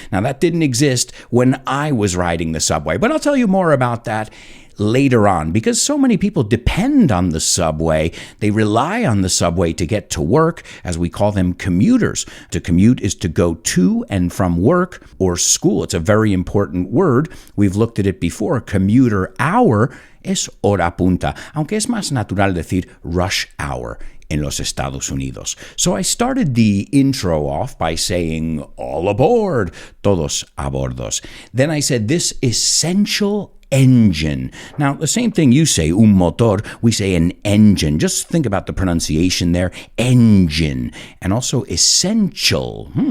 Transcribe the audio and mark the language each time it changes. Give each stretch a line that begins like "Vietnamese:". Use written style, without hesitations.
English: Now, that didn't exist when I was riding the subway, but I'll tell you more about that later on because so many people depend on the subway. They rely on the subway to get to work, as we call them commuters. To commute is to go to and from work or school. It's a very important word. We've looked at it before. Commuter hour
Spanish: es hora punta, aunque es más natural decir
English: rush hour
Spanish: in los Estados Unidos.
English: So I started the intro off by saying, all aboard,
Spanish: todos a bordos.
English: Then I said, this essential engine. Now, the same thing you say,
Spanish: un motor,
English: we say an engine. Just think about the pronunciation there, engine. And also essential.